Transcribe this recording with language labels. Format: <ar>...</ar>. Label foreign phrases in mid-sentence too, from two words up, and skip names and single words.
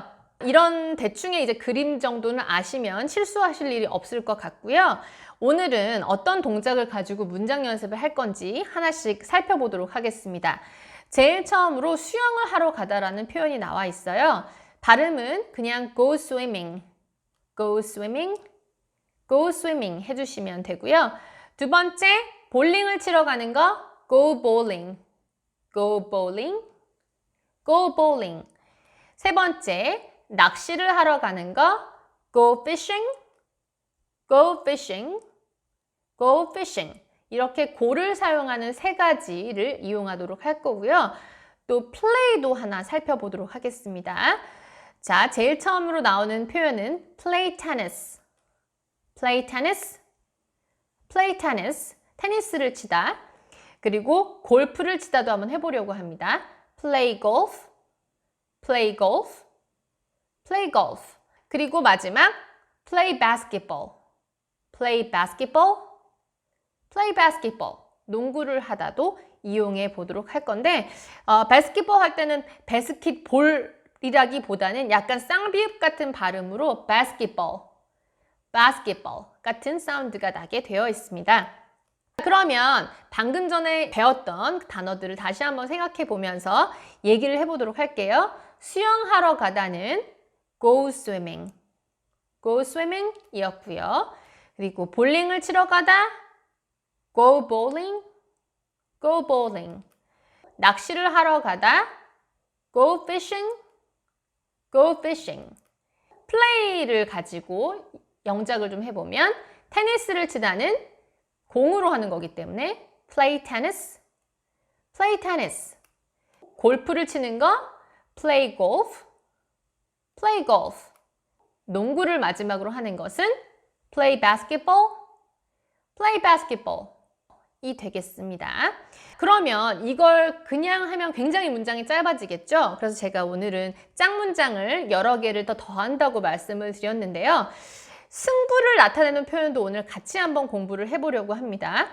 <ko>이런 대충의 이제 그림 정도는 아시면 실수하실 일이 없을 것 같고요. 오늘은 어떤 동작을 가지고 문장 연습을 할 건지 하나씩 살펴보도록 하겠습니다. 제일 처음으로 수영을 하러 가다라는 표현이 나와 있어요. 발음은 그냥</ko> <en>go swimming, go swimming, go swimming</en> <ko>해주시면 되고요. 두 번째, 볼링을 치러 가는 거</ko> <en>go bowling, go bowling, go bowling.</en> <ko>세 번째, 낚시를 하러 가는 거</ko> <en>go fishing, go fishing, go fishing.</en> <ko>이렇게 go를 사용하는 세 가지를 이용하도록 할 거고요. 또 play도 하나 살펴보도록 하겠습니다. 자, 제일 처음으로 나오는 표현은</ko> <en>play tennis, play tennis, play tennis,</en> <ko>테니스를 치다. 그리고 골프를 치다도 한번 해보려고 합니다.</ko> <en>play golf, play golf, play golf.</en> <ko>그리고 마지막</ko> <en>play basketball, play basketball, play basketball.</en> <ko>농구를 하다도 이용해 보도록 할 건데 바스켓볼 할 때는 바스켓볼이라기보다는 약간 쌍비읍 같은 발음으로</ko> <en>basketball, basketball</en> <ko>같은 사운드가 나게 되어 있습니다. 그러면 방금 전에 배웠던 단어들을 다시 한번 생각해 보면서 얘기를 해보도록 할게요. 수영하러 가다는</ko> <en>go swimming, go swimming 이었고요.</en> <ko>그리고 볼링을 치러 가다</ko> <en>go bowling, go bowling.</en> <ko>낚시를 하러 가다</ko> <en>go fishing, go fishing.</en> <ko>play를 가지고 영작을 좀 해보면 테니스를 치다는 공으로 하는 거기 때문에</ko> <en>play tennis, play tennis.</en> <ko>골프를 치는 거</ko> <en>play golf, play golf.</en> <ko>농구를 마지막으로 하는 것은</ko> <en>play basketball, play basketball.</en> <ko>이 되겠습니다. 그러면 이걸 그냥 하면 굉장히 문장이 짧아지겠죠? 그래서 제가 오늘은 짝문장을 여러 개를 더 더한다고 말씀을 드렸는데요. 승부를 나타내는 표현도 오늘 같이 한번 공부를 해보려고 합니다.</ko>